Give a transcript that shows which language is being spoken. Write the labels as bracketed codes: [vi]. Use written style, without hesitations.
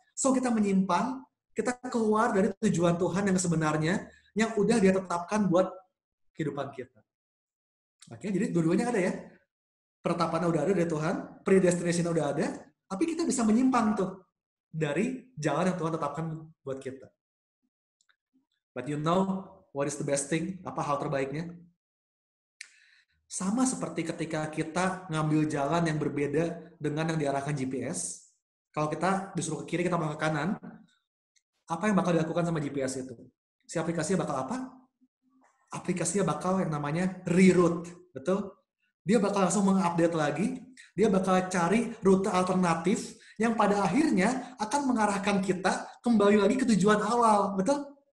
[id] So kita menyimpang, kita keluar dari tujuan Tuhan yang sebenarnya, yang udah dia tetapkan buat kehidupan kita. Oke, jadi dua-duanya ada ya. Penetapannya udah ada dari Tuhan, predestination udah ada, tapi kita bisa menyimpang tuh dari jalan yang Tuhan tetapkan buat kita. [en] But you know what is the best thing? [id] Apa hal terbaiknya? Sama seperti ketika kita ngambil jalan yang berbeda dengan yang diarahkan GPS. Kalau kita disuruh ke kiri, kita mau ke kanan, apa yang bakal dilakukan sama GPS itu? Si aplikasinya bakal apa? Aplikasinya bakal yang namanya reroute. Betul? Dia bakal langsung mengupdate lagi, dia bakal cari rute alternatif yang pada akhirnya akan mengarahkan kita kembali lagi ke tujuan awal. Betul?